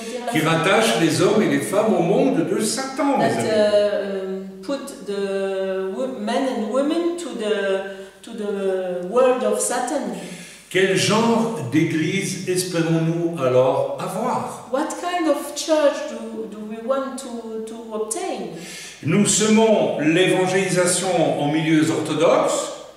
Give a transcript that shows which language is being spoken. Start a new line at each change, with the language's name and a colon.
French: Qui rattachent les hommes et les femmes au monde de Satan, mes amis.
English: put the men and women to the world of Satan.
French: Quel genre d'église espérons-nous alors avoir?
English: What kind of church do we want to obtain?
French: Nous semons l'évangélisation en milieux orthodoxes,